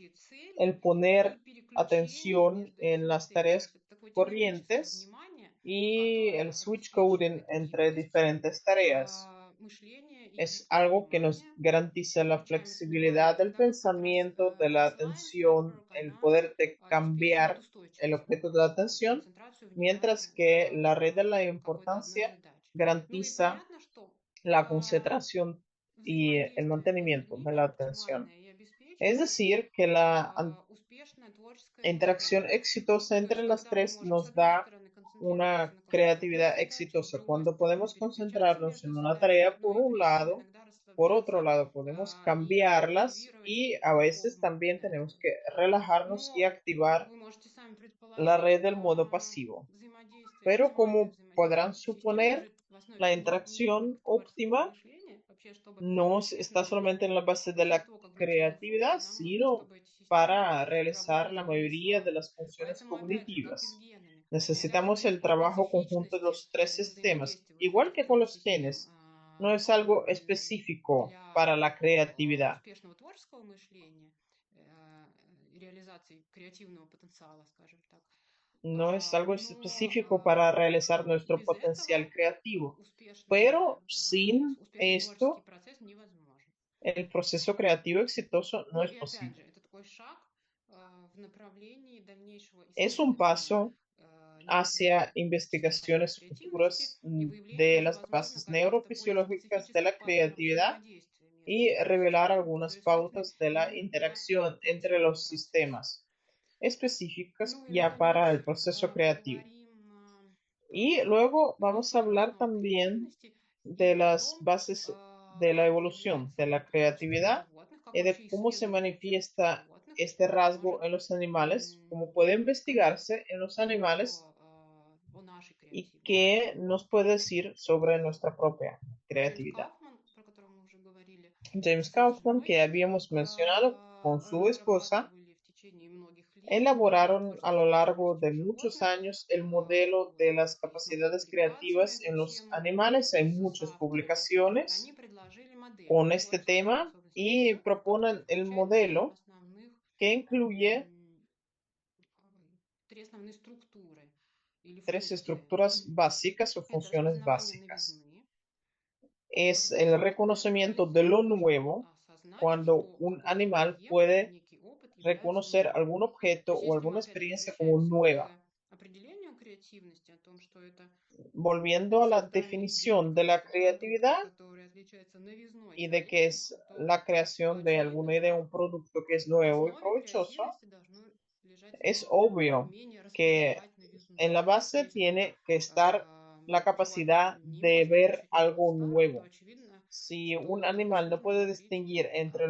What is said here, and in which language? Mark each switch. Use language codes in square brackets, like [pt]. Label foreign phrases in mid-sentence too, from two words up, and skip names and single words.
[ru] текущие цели [es] el [ru] и [es] poner [ru] переключение [es] atención [ru] между [es] en [ru] этими [es] las [ru] целями. То [es] tareas [ru] есть это такое динамическое [es] corrientes [ru] внимание, [es] y el [ru] которое [en] switch coding [ru] обеспечивает [es] entre [ru] гибкость [es] diferentes tareas. [ru] мышления и [es] Es [ru] гибкость [es] algo que nos [ru] внимания. [es] garantiza la [ru] Переключаемость внимания [es] flexibilidad del [ru] тогда, как раз [es] pensamiento, de la [en] Resilience [es] atención, [en] Network, [es] el [ru] она [es] poder de [ru] обеспечивает [es] cambiar el [ru] устойчивость [es] objeto de la atención, [ru] концентрацию [es] mientras [ru] внимания [es] que [ru] на [es] la red de la [ru] какой-то одной [es] importancia [ru] задаче. Ну и [es] garantiza [ru] понятно, что [es] la concentración y el [ru] взаимодействие между [es] mantenimiento de [ru] ними [es] la atención. [ru] оптимальное и [es] Es [ru] обеспечивает [es] decir, que la [ru] успешное творческое [es] interacción [ru] мышление. [es] exitosa [ru] То есть, [es] entre las [ru] когда мы [es] tres [ru] можем, с [es] nos [ru] одной [es] da [ru] стороны, концентрироваться [es] una [ru] на какой-то одной [es] creatividad [ru] задаче, с [es] exitosa. [ru] другой [es] Cuando [ru] стороны, [es] podemos [ru] переключаться [es] concentrarnos [ru] между [es] en una [ru] задачами, [es] tarea [ru] но [es] por [ru] и [es] un [ru] при этом [es] lado, [ru] иногда [es] por otro [ru] расслабляться [es] lado podemos [ru] и [es] cambiarlas [ru] активировать [es] y a veces [en] default mode [es] también tenemos [en] network. [es] que relajarnos y [ru] Но, как [es] activar [ru] вы можете сами [es] la [ru] предположить, [es] red del modo pasivo. [ru] взаимодействие, [es] Pero [ru] оптимальное [es] como podrán [ru] взаимодействие этих систем [es] suponer, [ru] лежит в основе [es] la [ru] не [es] interacción [ru] только творческого [es] óptima [ru] мышления, вообще, чтобы [es] no [ru] успешно [es] está solamente en [ru] реализовывать [es] la base de la [ru] большинство когнитивных [es] creatividad, [ru] функций, нам нужно, [es] sino [ru] чтобы эти системы [es] para realizar [ru] работали [es] la [ru] довольно [es] mayoría de [ru] слаженно. [es] las funciones [ru] Поэтому, опять же, как и с [es] cognitivas. [ru] генами, нельзя [es] Necesitamos [ru] говорить [es] el [ru] о [es] trabajo conjunto de [ru] специфичности [es] los tres sistemas, [ru] взаимодействия вот [es] igual [ru] этих [es] que con [ru] трех [es] los [ru] систем [es] genes. No es algo específico [ru] для [es] para la creatividad, [ru] успешного творческого мышления и реализации креативного потенциала, скажем так. [es] no es algo específico para [ru] Но [es] realizar nuestro [ru] без этого [es] potencial creativo, [ru] успешный, [es] pero sin [ru] успешный творческий [es] esto [ru] процесс невозможен. [es] el proceso creativo exitoso no [ru] Ну [es] es [ru] и опять же, [es] posible. [ru] это такой шаг в направлении дальнейшего [es] Es un [ru] исследования [es] paso hacia investigaciones [ru] креативности [es] futuras [ru] и выявление [es] de las [ru] возможных [es] bases [ru] каких-то более [es] neurofisiológicas de la [ru] специфических паттернов [es] creatividad [ru] взаимодействия [es] y [ru] между [es] revelar [ru] существами, [es] algunas [ru] которые свойственны [es] pautas de la [ru] именно для [es] interacción entre [ru] креативного [es] los [ru] процесса. [es] sistemas específicas [ru] Ну и, [es] ya para [ru] наконец, [es] el proceso creativo. [ru] поговорим [es] Y [ru] про [es] luego vamos a [ru] эволюционную [es] hablar [ru] основу [es] también [ru] креативности [es] de [ru] и о [es] las [ru] том, [es] bases de la [ru] как [es] evolución [ru] проявляется [es] de [ru] это [es] la [ru] преимущество у [es] creatividad [ru] животных, как [es] y de [ru] вообще [es] cómo se [ru] исследователь тех [es] manifiesta [ru] животных [es] este rasgo [ru] может [es] en los animales, cómo puede [ru] сказать [es] investigarse en los animales [ru] о нашей [es] y [ru] креативности. [es] qué nos puede decir sobre nuestra propia [ru] Джеймс [es] creatividad. [ru] Кауфман, про которого мы уже говорили, [es] James [ru] с [es] Kaufman, [ru] женой [es] que habíamos mencionado con su esposa, [ru] разрабатывали в течение многих лет [es] elaboraron a lo [ru] творческую [es] largo [ru] способность [es] de [ru] у [es] muchos [ru] животных. [es] años el modelo [ru] Вот, [es] de las [ru] есть много [es] capacidades [ru] публикаций на [es] creativas [ru] эту [es] en los [ru] тему [es] animales. Hay [ru] с [es] muchas [ru] соавторами. Они [es] publicaciones [ru] предложили модель [es] con este [ru] творческих [es] tema [ru] способностей [es] y [ru] животных, которая [es] proponen el [ru] включает [es] modelo que incluye [ru] м, три основные структуры или [es] tres [ru] функции. [es] estructuras básicas o [ru] Это [es] funciones [ru] распознавание [es] básicas. [ru] новизны, [es] Es [ru] когда [es] el [ru] животное [es] reconocimiento [ru] может [es] de lo nuevo [ru] осознать, [es] cuando [ru] что [es] un [ru] какой-то [es] animal [ru] объект или [es] puede [ru] некий опыт является [es] reconocer [ru] новым. [es] algún [ru] То [es] objeto [ru] есть [es] o [ru] если мы [es] alguna [ru] опять [es] experiencia como [ru] возвращаемся [es] nueva. [ru] к определению креативности, о том, что это [es] Volviendo a la [ru] создание идеи, [es] definición de la [ru] просто продукта, [es] creatividad [ru] который отличается новизной и [es] y de que es [ru] заимствованием, то [es] la creación de [ru] очевидно, [es] alguna idea, [ru] что [es] un producto que es [ru] в [es] nuevo y [ru] основе [es] provechoso, [ru] креативности должно лежать [es] es obvio [ru] умение [es] que [ru] распознавать новизну. [es] en la [ru] То [es] base [ru] есть [es] tiene que estar la [ru] животное [es] capacidad [ru] не [es] de [ru] может [es] ver [ru] отличить [es] algo [ru] новизна, то [es] nuevo. [ru] очевидно, [es] Si un [ru] что [es] animal no [ru] невозможно [es] puede [ru] говорить [es] distinguir entre